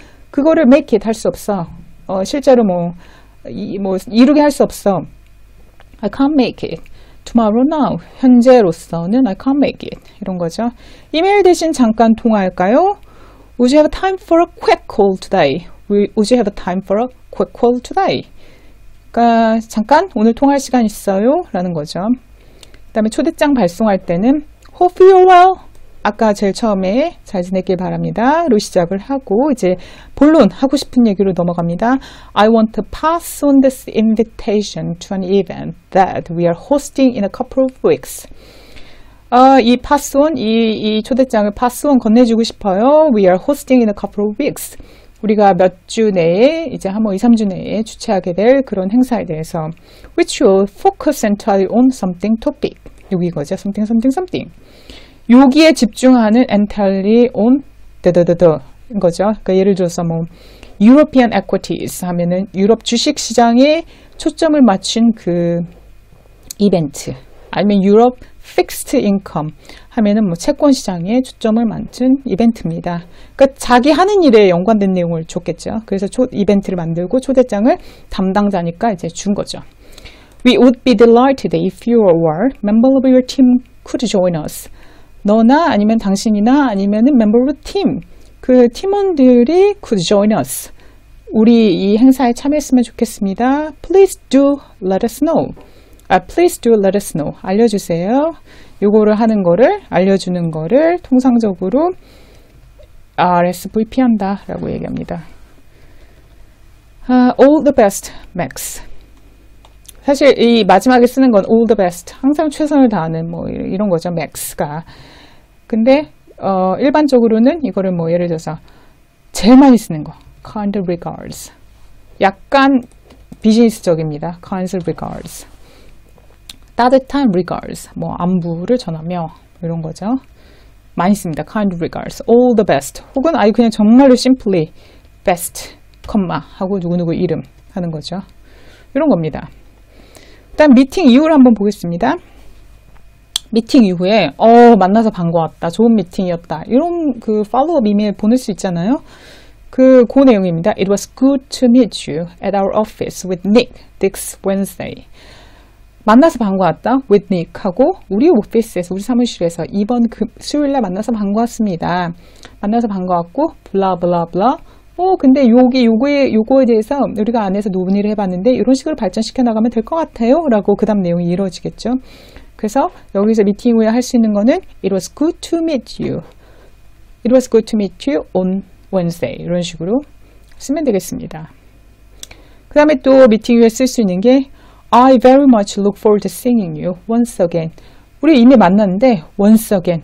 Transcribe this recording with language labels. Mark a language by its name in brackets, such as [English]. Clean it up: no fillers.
[Korean] 그거를 make it 할 수 없어. 실제로 이루게 할 수 없어. [English] I can't make it. Tomorrow now. [Korean] 현재로서는 [English] I can't make it. [Korean] 이런 거죠. 이메일 대신 잠깐 통화할까요? [English] Would you have time for a quick call today? Would you have time for a quick call today? [Korean] 그러니까 잠깐 오늘 통화할 시간 있어요? 라는 거죠. 그 다음에 초대장 발송할 때는 [English] Hope you're well. [Korean] 아까 제일 처음에 잘 지냈길 바랍니다.로 시작을 하고 이제 본론 하고 싶은 얘기로 넘어갑니다. [English] I want to pass on this invitation to an event that we are hosting in a couple of weeks. [Korean] 이 pass on, 이 초대장을 pass on 건네주고 싶어요. [English] We are hosting in a couple of weeks. [Korean] 우리가 몇 주 내에 이제 한 2, 3주 내에 주최하게 될 그런 행사에 대해서 [English] which will focus entirely on something topic. [Korean] 여기 이거죠. something. 여기에 집중하는 entirely on 인 거죠. 그러니까 예를 들어서 European equities 하면은 유럽 주식 시장에 초점을 맞춘 그 이벤트, 아니면 유럽 fixed income 하면은 채권 시장에 초점을 맞춘 이벤트입니다. 그러니까 자기 하는 일에 연관된 내용을 줬겠죠. 그래서 이벤트를 만들고 초대장을 담당자니까 이제 준 거죠. [English] We would be delighted if you or member of your team could join us. [Korean] 너나 아니면 당신이나 아니면은 [English] member of the team, [Korean] 그 팀원들이 [English] could join us. [Korean] 우리 이 행사에 참여했으면 좋겠습니다. [English] Please do let us know. Please do let us know. [Korean] 알려주세요. 요거를 하는 거를, 알려주는 거를 통상적으로 RSVP 한다 라고 얘기합니다. [English] All the best, Max. [Korean] 사실 이 마지막에 쓰는 건 [English] all the best. [Korean] 항상 최선을 다하는 뭐 이런 거죠, Max가. 근데 일반적으로는 이거를 뭐 예를 들어서 제일 많이 쓰는 거. [English] Kind regards. [Korean] 약간 비즈니스적입니다. [English] Kind regards. [Korean] 따뜻한 regards. 뭐 안부를 전하며 이런 거죠. 많이 씁니다. [English] Kind regards. All the best. [Korean] 혹은 아예 그냥 정말로 simply best, 컴마 하고 누구누구 이름 하는 거죠. 이런 겁니다. 일단 미팅 이후를 한번 보겠습니다. 미팅 이후에 만나서 반가웠다. 좋은 미팅이었다. 이런 그 팔로우업 이메일 보낼 수 있잖아요. 그 내용입니다. [English] It was good to meet you at our office with Nick this Wednesday. [Korean] 만나서 반가웠다. with Nick 하고 우리 오피스에서 우리 사무실에서 이번 수요일날 만나서 반가웠습니다. 만나서 반가웠고 블라블라블라. 근데 요거에 대해서 우리가 안에서 논의를 해봤는데 이런 식으로 발전시켜 나가면 될 것 같아요. 라고 그 다음 내용이 이루어지겠죠. 그래서 여기서 미팅 후에 할 수 있는 거는 [English] It was good to meet you. It was good to meet you on Wednesday. [Korean] 이런 식으로 쓰면 되겠습니다. 그 다음에 또 미팅 후에 쓸 수 있는 게 [English] I very much look forward to seeing you once again. [Korean] 우리 이미 만났는데 once again.